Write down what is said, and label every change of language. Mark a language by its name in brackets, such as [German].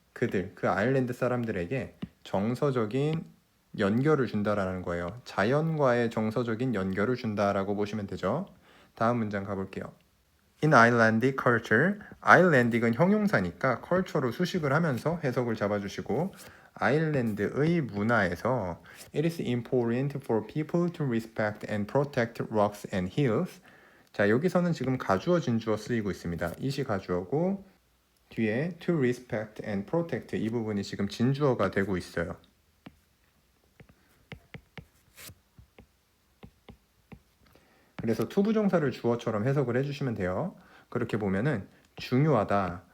[Korean] 그 아일랜드 사람들에게 정서적인 연결을 준다라는 거예요. 자연과의 정서적인 연결을 준다라고 보시면 되죠. 다음 문장 가볼게요. [English] In Icelandic culture, [Korean] Icelandic 형용사니까 culture로 수식을 하면서 해석을 잡아주시고 아일랜드의 문화에서 [English] It is important for people to respect and protect rocks and hills. [Korean] 자, 여기서는 지금 가주어 진주어 쓰이고 있습니다. it이 가주어고 뒤에 [English] to respect and protect [Korean] 이 부분이 지금 진주어가 되고 있어요. 그래서 투부정사를 주어처럼 해석을 해주시면 돼요. 그렇게 보면은 중요하다.